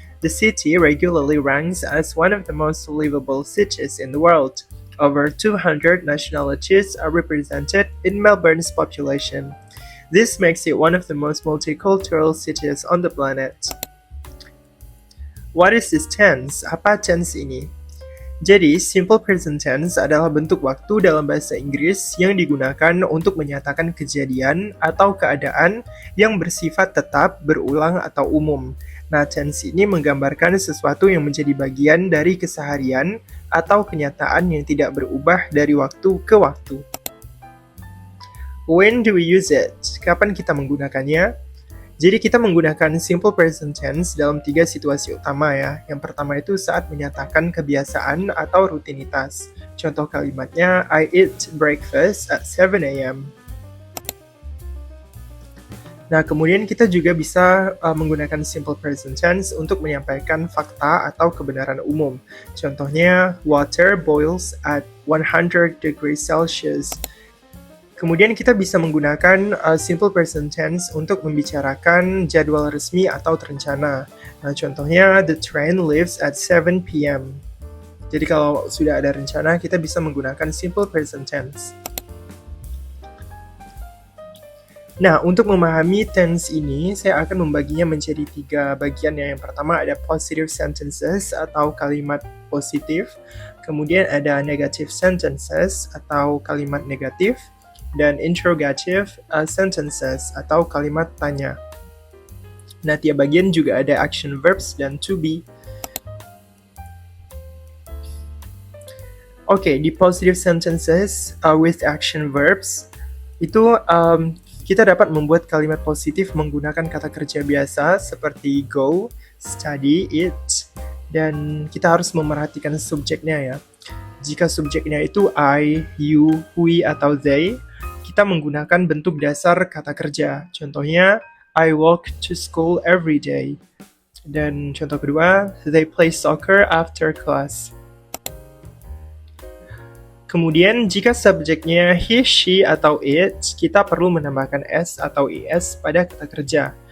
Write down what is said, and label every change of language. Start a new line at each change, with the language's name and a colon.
English: The city regularly ranks as one of the most livable cities in the world. Over 200 nationalities are represented in Melbourne's population. This makes it one of the most multicultural cities on the planet. What is this tense?
Indonesian: Apa tense ini? Jadi, simple present tense adalah bentuk waktu dalam bahasa Inggris yang digunakan untuk menyatakan kejadian atau keadaan yang bersifat tetap, berulang, atau umum. Nah, tense ini menggambarkan sesuatu yang menjadi bagian dari keseharian atau kenyataan yang tidak berubah dari waktu ke waktu.
English: When do we use it?
Indonesian: Kapan kita menggunakannya? Jadi kita menggunakan simple present tense dalam 3 situasi utama ya. Yang pertama itu saat menyatakan kebiasaan atau rutinitas. Contoh kalimatnya,
English: I eat breakfast at 7 a.m.
Indonesian: Nah, kemudian kita juga bisa menggunakan simple present tense untuk menyampaikan fakta atau kebenaran umum. Contohnya,
English: water boils at 100 degrees Celsius.
Indonesian: Kemudian kita bisa menggunakan simple present tense untuk membicarakan jadwal resmi atau terencana. Nah, contohnya,
English: the train leaves at 7 p.m.
Indonesian: Jadi kalau sudah ada rencana, kita bisa menggunakan simple present tense. Nah, untuk memahami tense ini, saya akan membaginya menjadi 3 bagian ya. Yang pertama ada
English: positive sentences
Indonesian: atau kalimat positif. Kemudian ada
English: negative sentences
Indonesian: atau kalimat negatif. Dan
English: interrogative sentences
Indonesian: atau kalimat tanya. Nah, tiap bagian juga ada
English: action verbs
Indonesian: dan to be. Oke, di
English: positive sentences with action verbs,
Indonesian: itu kita dapat membuat kalimat positif menggunakan kata kerja biasa seperti go, study, eat, dan kita harus memerhatikan subjeknya ya. Jika subjeknya itu I, you, we, atau they, kita menggunakan bentuk dasar kata kerja. Contohnya,
English: I walk to school every day.
Indonesian: Dan contoh kedua,
English: they play soccer after class.
Indonesian: Kemudian, jika subjeknya he, she, atau it, kita perlu menambahkan s atau es pada kata kerja.